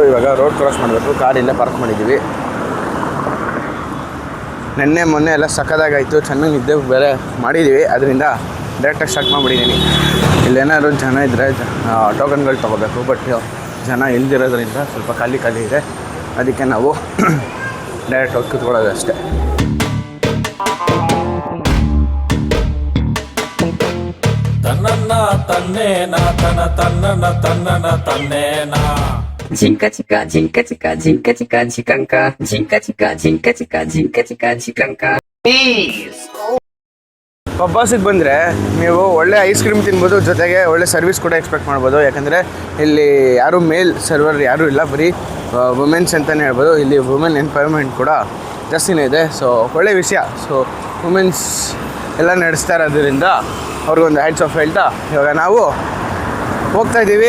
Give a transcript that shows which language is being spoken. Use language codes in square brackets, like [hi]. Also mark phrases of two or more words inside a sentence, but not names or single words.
[kn] ಇವಾಗ [en] road cross [kn] ಮಾಡಬೇಕು. ಕಾರ್ ಇಲ್ಲೇ ಪಾರ್ಕ್ ಮಾಡಿದ್ದೀವಿ. ಮೊನ್ನೆ ಎಲ್ಲ ಸಕ್ಕದಾಗಾಯಿತು. ಚೆನ್ನಾಗಿ ನಿದ್ದೆ ಬೇರೆ ಮಾಡಿದ್ದೀವಿ. ಅದರಿಂದ ಡೈರೆಕ್ಟಾಗಿ ಸ್ಟಾರ್ಟ್ ಮಾಡಿಬಿಟ್ಟಿದ್ದೀನಿ. ಇಲ್ಲೇನಾದ್ರು ಜನ ಇದ್ದರೆ ಟೋಕನ್ಗಳು ತೊಗೋಬೇಕು. ಬಟ್ ಜನ ಇಲ್ದಿರೋದ್ರಿಂದ ಸ್ವಲ್ಪ ಖಾಲಿ ಇದೆ. ಅದಕ್ಕೆ ನಾವು ಡೈರೆಕ್ಟ್ ಹೋಗಿ ಕೂತ್ಕೊಳ್ಳೋದು ಅಷ್ಟೇ. Jinka chika jinka chika jinka chika chikanka jinka chika jinka chika jinka chika chikanka. ಪಬ್ಬಾಸಿಗೆ ಬಂದರೆ ನೀವು ಒಳ್ಳೆ [en] ice cream [kn] ತಿನ್ಬೋದು, ಜೊತೆಗೆ ಒಳ್ಳೆ ಸರ್ವಿಸ್ ಕೂಡ ಎಕ್ಸ್ಪೆಕ್ಟ್ ಮಾಡ್ಬೋದು. ಯಾಕಂದರೆ ಇಲ್ಲಿ ಯಾರೂ [en] male server [kn] ಯಾರೂ ಇಲ್ಲ, ಬರೀ ವುಮೆನ್ಸ್ ಅಂತಲೇ ಹೇಳ್ಬೋದು. ಇಲ್ಲಿ [en] women empowerment [kn] ಕೂಡ ಜಾಸ್ತಿನೇ ಇದೆ. ಸೊ ಒಳ್ಳೆ ವಿಷಯ. ಸೊ ವುಮೆನ್ಸ್ ಎಲ್ಲ ನಡೆಸ್ತಾ ಇರೋದ್ರಿಂದ ಅವ್ರಿಗೊಂದು [en] hats off [kn] ಹೇಳ್ತಾ ಇವಾಗ ನಾವು ಹೋಗ್ತಾ ಇದ್ದೀವಿ.